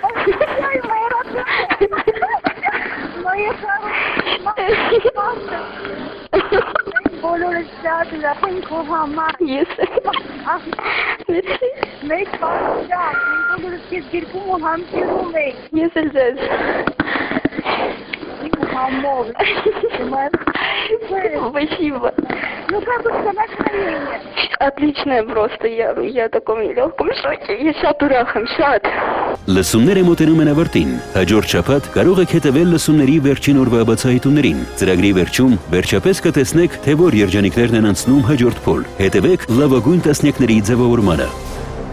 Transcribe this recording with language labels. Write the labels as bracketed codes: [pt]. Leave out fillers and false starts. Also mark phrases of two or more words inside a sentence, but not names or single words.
[hy] Բոլորը շատ լավ են քո համար։ Ես մեկ բան շատ, մենք բոլորը քեզ գրկում ու համբերում ենք։ Ես էլ ձեզ։ Համով։ [ru] Спасибо. Ну как у тебя настроение? Отличное просто, я в таком легком шоке, я [hy] շատ ուրախ եմ, շատ։ Լսումները մոտենում են ավարտին։ Հաջորդ շաբաթ կարող եք հետևել լսումների վերջին օրվա բացահայտումներին։ Ծրագրի վերջում վերջապես կտեսնեք, թե որ երջանիկներն են անցնում հաջորդ փուլ։ Հետևեք լավագույն տասնյակների ձևավորմանը։